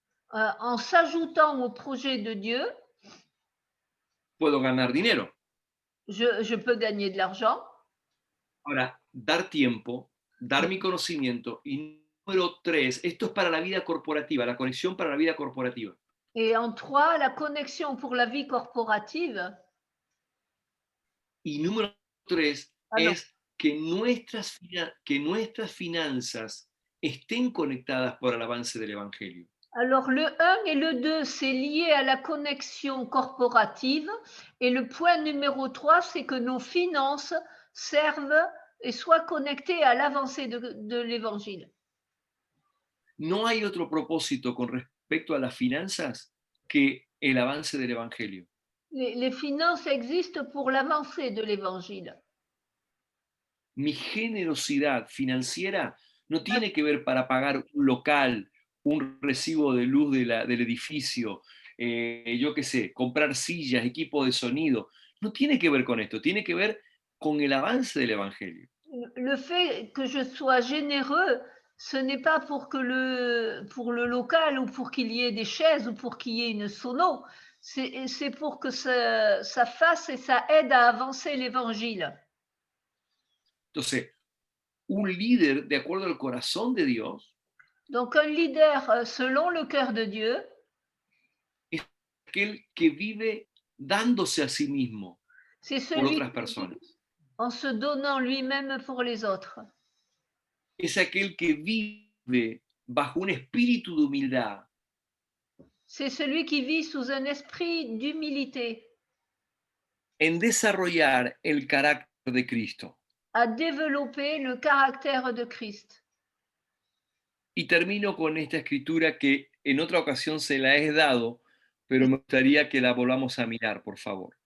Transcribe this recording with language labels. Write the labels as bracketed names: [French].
[French] En s'ajoutant au projet de Dieu, [Spanish] puedo ganar dinero. [French] je peux gagner de l'argent. [Spanish] Ahora, dar tiempo, dar mi conocimiento. Y número 3, esto es para la vida corporativa, la conexión para la vida corporativa. [French] Et en 3, la connexion pour la vie corporative. [Spanish] Y número 3 [French] Ah non. [Spanish] es que nuestras finanzas estén conectadas por el avance del Evangelio. [French] Alors le 1 et le 2, c'est lié à la connexion corporative. Et le point numéro 3, c'est que nos finances servent et soient connectées à l'avancée de l'évangile. [Spanish] No hay otro propósito con respecto a las finanzas que el avance del Evangelio. [French] Les finances existent pour l'avancée de l'évangile. [Spanish] Mi generosidad financiera no tiene que ver para pagar un local, un recibo de luz del edificio, yo qué sé, comprar sillas, equipo de sonido. No tiene que ver con esto, tiene que ver con el avance del Evangelio. [French] Le fait que je sois généreux, ce n'est pas pour le local ou pour qu'il y ait des chaises ou pour qu'il y ait une sono. C'est pour que ça fasse et ça aide à avancer l'évangile. [Spanish] Entonces, un líder, de acuerdo al corazón de Dios, [French] Donc un leader selon le cœur de Dieu, [Spanish] es aquel que vive dándose a sí mismo [French] c'est [Spanish] por [French] celui [Spanish] otras [French] qui vit [Spanish] personas. [French] en se donnant lui-même pour les autres. [Spanish] Es aquel que vive bajo un espíritu de humildad, [French] C'est celui qui vit sous un esprit d'humilité, [Spanish] en desarrollar el carácter de Cristo. [French] à développer le caractère de Christ. [Spanish] Y termino con esta escritura que en otra ocasión se la he dado, pero me gustaría que la volvamos a mirar, por favor.